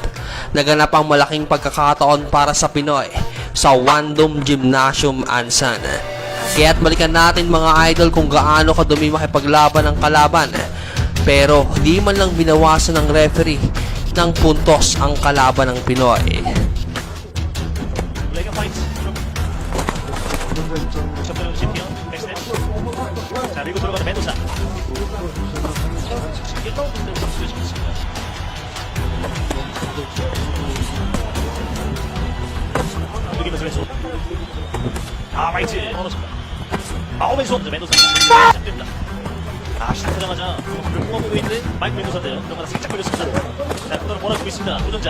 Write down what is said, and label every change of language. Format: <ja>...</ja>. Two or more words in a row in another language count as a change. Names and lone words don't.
<tl>Naganap ang malaking pagkakataon para sa Pinoy sa Wandom Gymnasium Ansan. Kaya't balikan natin mga idol kung gaano kadumi makipaglaban ng kalaban. Pero di man lang binawasan ng referee ng puntos ang kalaban ng Pinoy.</tl> <ko>레그 파이트 접근으로 챔피언 백스텝 자 밀고 들어가는 멘도사 움직이면서 왼손 파이트 얻었습니다 왼손 멘도사 시작됩니다 시작하자마자 불을 뿜어보고 있는 마이크 멘도사인데요 그러나 살짝 걸렸습니다 자 코너를 몰아주고 있습니다 도전자</ko>